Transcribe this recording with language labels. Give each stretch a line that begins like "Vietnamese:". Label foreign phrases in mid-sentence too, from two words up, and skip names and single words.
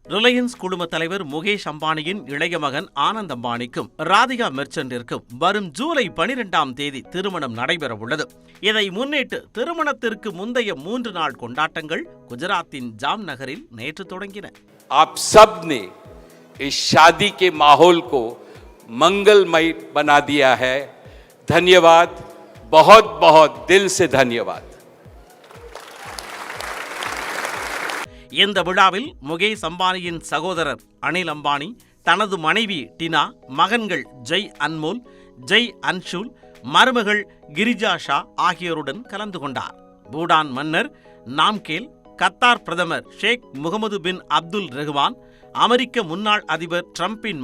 Tamil: ரிலையன்ஸ் குழும தலைவர் முகேஷ் அம்பானியின் இளைய மகன் ஆனந்த் அம்பானிக்கும் ராதிகா மெர்ச்சன்டிற்கும் வரும் ஜூலை 12ஆம் தேதி திருமணம் நடைபெறவுள்ளது. இதை முன்னிட்டு திருமணத்திற்கு முந்தைய 3 நாள் கொண்டாட்டங்கள் குஜராத்தின் ஜாம் நகரில் நேற்று தொடங்கின.
Hindi: आप सब ने इस शादी के माहौल को मंगलमय बना दिया है. धन्यवाद, बहुत बहुत दिल से धन्यवाद.
Tamil: இந்த விழாவில் முகேஷ் அம்பானியின் சகோதரர் அனில் அம்பானி, தனது மனைவி டினா, மகன்கள் ஜெய் அன்மோல், ஜெய் அன்ஷுல், மருமகள் கிரிஜா ஷா ஆகியோருடன் கலந்து கொண்டார். பூடான் மன்னர் நாம்கேல், கத்தார் பிரதமர் ஷேக் முகமது பின் அப்துல் ரஹ்மான், அமெரிக்க முன்னாள் அதிபர் டிரம்பின்